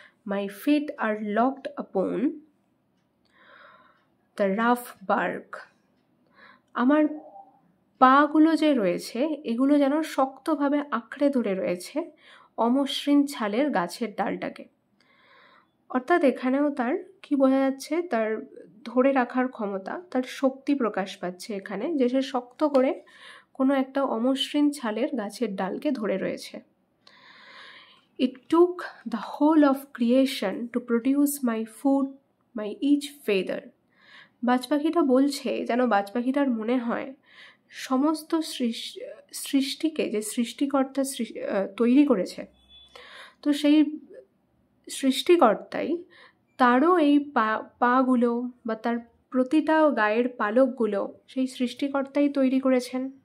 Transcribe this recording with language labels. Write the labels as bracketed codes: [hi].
[en] my feet are locked upon the rough bark, [bn] আমার পাগুলো যে রয়েছে এগুলো যেন শক্তভাবে আঁকড়ে ধরে রয়েছে অমসৃণ ছালের গাছের ডালটাকে। অর্থাৎ এখানেও তার কি বোঝা যাচ্ছে, তার ধরে রাখার ক্ষমতা, তার শক্তি প্রকাশ পাচ্ছে এখানে, যে সে শক্ত করে কোনো একটা অমসৃণ ছালের গাছের ডালকে ধরে রয়েছে। [en] It took the whole of creation to produce my food, my each feather. [bn] বাজ পাখিটা বলছে যেন বাজ পাখিটার মনে হয় সমস্ত সৃষ্টিকে যে সৃষ্টিকর্তা তৈরি করেছে, তো সেই সৃষ্টিকর্তাই তারও এই পাগুলো বা তার প্রতিটা গায়ের পালকগুলো সেই সৃষ্টিকর্তাই তৈরি করেছেন।